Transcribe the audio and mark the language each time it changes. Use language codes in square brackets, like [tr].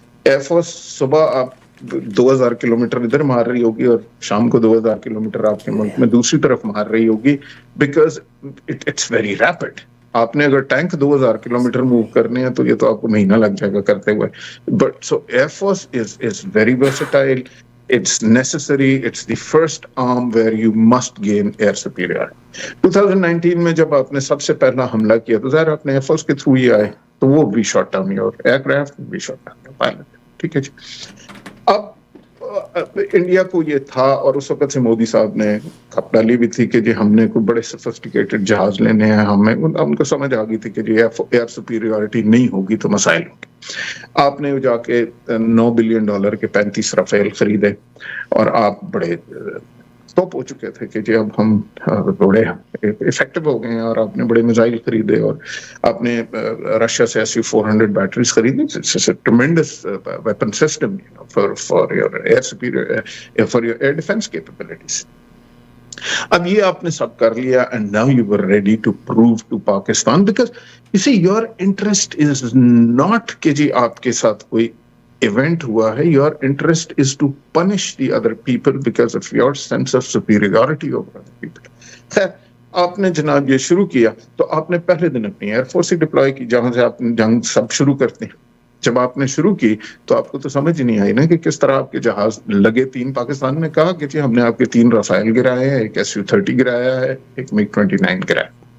[ur] Air force صبح آپ 2000 kilometre ادھر مار رہی ہوگی اور شام کو 2000 کلومیٹر آپ کے ملک میں دوسری طرف مار رہی ہوگی، [en] Because it's very rapid. [ur] آپ نے اگر ٹینک 2000 کلومیٹر موو کرنے ہیں تو یہ تو آپ کو مہینہ لگ جائے گا کرتے ہوئے. [en] But so air force is very versatile. It's necessary. It's the first arm where you must gain air superiority. [ur] 2019 میں جب آپ نے سب سے پہلا حملہ کیا تو ظاہر آپ نے ایئر فورس کے تھرو ہی آئے تو وہ بھی [en] shot down your aircraft, [ur] بھی [en] Shot down your pilot. [ur] ٹھیک ہے جی. اب انڈیا کو یہ تھا اور اس وقت سے مودی صاحب نے کھپ ڈالی بھی تھی کہ جی ہم نے کوئی بڑے سفسٹیکیٹڈ جہاز لینے ہیں. ان کو سمجھ آ گئی تھی کہ جی ایئر سپیریورٹی نہیں ہوگی تو مسائل ہوں گے. آپ نے جا کے $9 بلین کے 35 رافیل خریدے اور آپ بڑے اسٹاپ ہو چکے تھے کہ جی اب ہم بڑے افیکٹو ہو گئے ہیں، اور آپ نے بڑے میزائل خریدے اور آپ نے رشیا سے SU-400 بیٹریز خریدی. [en] Tremendous weapon system for your air superior, for your air defence capabilities. [ur] اب یہ آپ نے سب کر لیا [en] and now you were ready to prove to Pakistan, because you see your interest is not [ur] کہ جی آپ کے ساتھ کوئی ایونٹ ہوا ہے. [en] your interest is to punish the other people because of your sense of superiority over other people. [ur] خیر آپ نے جناب یہ شروع کیا تو آپ نے پہلے دن اپنی ایئر فورس ہی ڈپلوائے کی جہاں سے آپ جنگ سب شروع کرتے ہیں. جب آپ نے شروع کی تو آپ کو تو سمجھ ہی نہیں آئی نا کہ کس طرح آپ کے جہاز لگے. 3 پاکستان نے کہا کہ جی ہم نے آپ کے 3 رافائل گرائے ہیں، ایک SU-30 گرایا ہے، ایک MiG-29 گرایا.